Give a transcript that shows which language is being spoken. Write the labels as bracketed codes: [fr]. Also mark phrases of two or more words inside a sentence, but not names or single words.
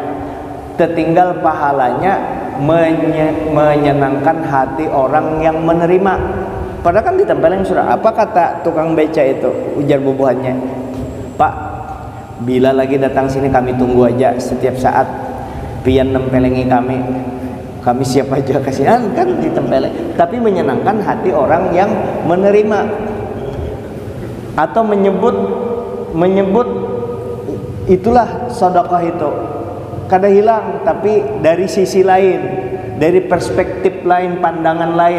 [id] Tertinggal pahalanya menyenangkan hati orang yang menerima. Padahal kan ditempelin sudah. Apa kata tukang beca itu? [bjn] Ujar bubuhannya, Pak, bila lagi datang sini kami tunggu aja setiap saat. Pian nempelengi kami siap aja kasihan kan ditempeleng, tapi menyenangkan hati orang yang menerima atau menyebut itulah sedekah itu kada hilang, tapi dari sisi lain, dari perspektif lain, pandangan lain.